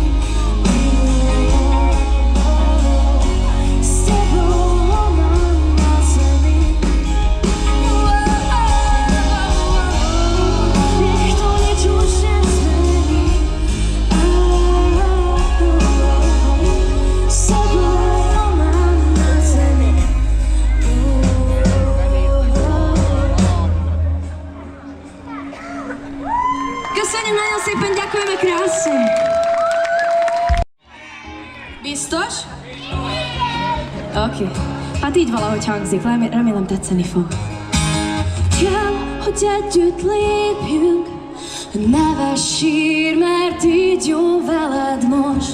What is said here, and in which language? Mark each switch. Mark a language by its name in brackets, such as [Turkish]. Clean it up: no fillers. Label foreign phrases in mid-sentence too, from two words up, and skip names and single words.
[Slovak] S tebou volám na zemi. Nech to nič už nezmení. S tebou volám na zemi. [Hungarian] Köszönjük nagyon szépen, [Slovak] ďakujeme krásne. [Hungarian] Biztos? Oké. Hát így valahogy hangzik, remélem tetszeni fog. Kell, hogy együtt lépjünk, ne sír, mert így jó veled most.